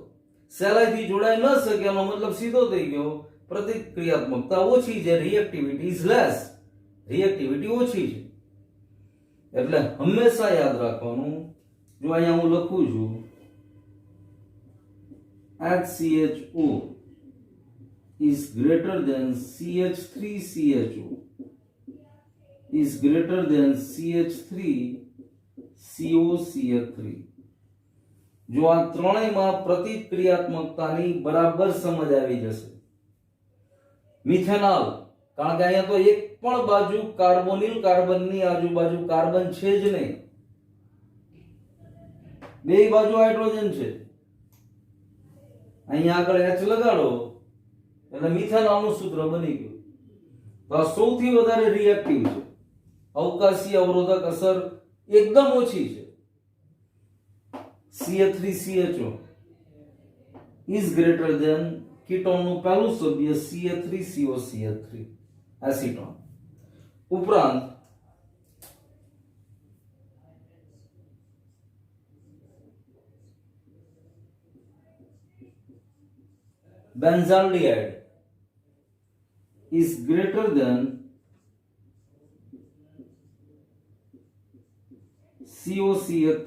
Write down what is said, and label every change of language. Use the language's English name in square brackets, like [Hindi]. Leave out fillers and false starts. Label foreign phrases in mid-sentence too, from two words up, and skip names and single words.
[Gujarati] સહેલાઈથી જોડાઈ ન શકે એનો મતલબ સીધો થઈ ગયો પ્રતિક્રિયાત્મકતા ઓછી છે, [English] reactivity is less, [Gujarati] રિએક્ટિવિટી ઓછી છે. એટલે હંમેશા યાદ રાખવાનું, જો અહીંયા હું લખું છું [English] HCHO is greater than CH3CHO is greater than CH3COCH3. [Gujarati] જો આ ત્રણેયમાં પ્રતિક્રિયાત્મકતાની બરાબર સમજ આવી જશે. મિથેનોલ, કારણ કે અહીંયા તો એક પણ બાજુ કાર્બોનિલ કાર્બનની આજુબાજુ કાર્બન છે જ નહીં, બે બાજુ હાઇડ્રોજન છે. અહીંયા આગળ H લગાડો એટલે મિથેનોલનું સૂત્ર બની ગયું. તો આ સૌથી વધારે રિએક્ટિવ છે. અવકાશીય અવરોધક અસર એકદમ ઓછી છે. [English] CH3CHO is greater than [Gujarati] કીટોનનું પહેલું સભ્ય [English] CH3COCH3 એસિટોન. [Gujarati] ઉપરાંત [English] benzaldehyde is greater than COCH3.